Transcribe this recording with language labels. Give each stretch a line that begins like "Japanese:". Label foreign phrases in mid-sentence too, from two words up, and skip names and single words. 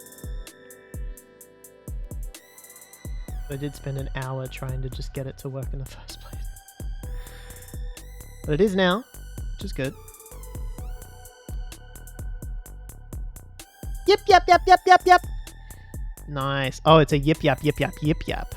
English: I did spend an hour trying to just get it to work in the first place. But it is now, which is good. Yip yap yap yap yap yap. Nice. Oh, it's a yip yap yip yap yip yap.